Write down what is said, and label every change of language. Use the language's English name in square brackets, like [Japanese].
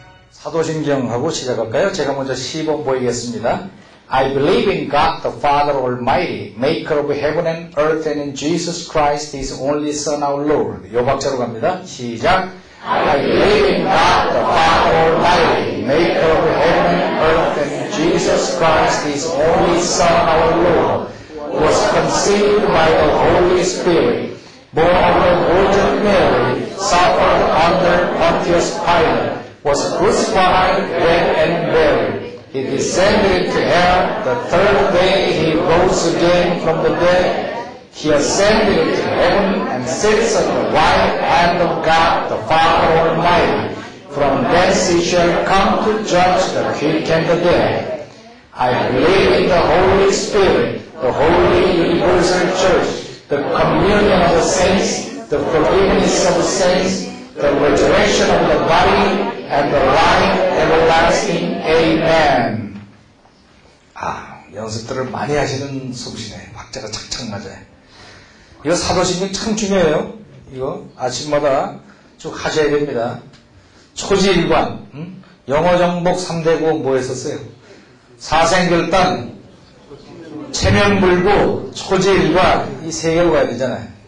[Korean] 사도신경하고 시작할까요? 제가 먼저 시범 보이겠습니다. [English] I believe in God the Father Almighty, maker of heaven and earth, and in Jesus Christ, His only Son, our Lord. [Korean] 요 박자로 갑니다. 시작. [English] I believe in God the Father Almighty, maker of heaven and earth, and in Jesus Christ, His only Son, our Lord, who was conceived by the Holy Spirit, born of the Virgin Mary, suffered under Pontius Pilate, was crucified, dead, and buried. He descended into hell. The third day he rose again from the dead. He ascended into heaven and sits at the right hand of God, the Father Almighty. From thence he shall come to judge the quick and the dead. I believe in the Holy Spirit, the holy universal church, the communion of the saints, the forgiveness of the saints, the resurrection of the body, and the life everlasting. Amen. [Korean] 연습들을 많이 하시는 솜씨네. 박자가 착착 맞아요. 이거 사도신경 참 중요해요. 이거 아침마다 쭉 하셔야 됩니다. 초지일관, 영어 정복 3대 구호 뭐 했었어요? 사생결단, 체면불구, 초지일관 이 세 개로 가야 되잖아요.